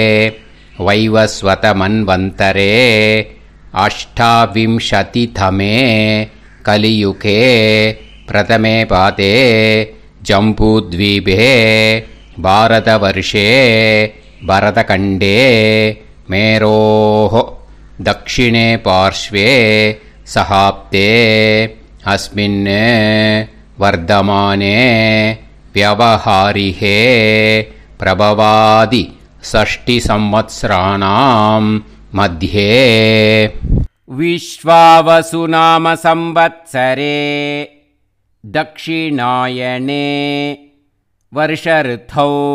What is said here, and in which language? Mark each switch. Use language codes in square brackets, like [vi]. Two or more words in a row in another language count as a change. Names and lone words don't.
[sa] வைவஸ்வத மன்வந்தரே அஷ்டாவிம்சதிதமே கலியுகே பிரதமே பாதே ஜம்பூத்வீபே பாரதவர்ஷே பரதகண்டே மேரோः दक्षिणे पार्श्वे सहाप्ते अस्मिन् वर्धमाने व्यवहारिहे प्रभवादि षष्टिसंवत्सराणां मध्ये विश्वावसुनाम संवत्सरे दक्षिणायने वर्षऋतौ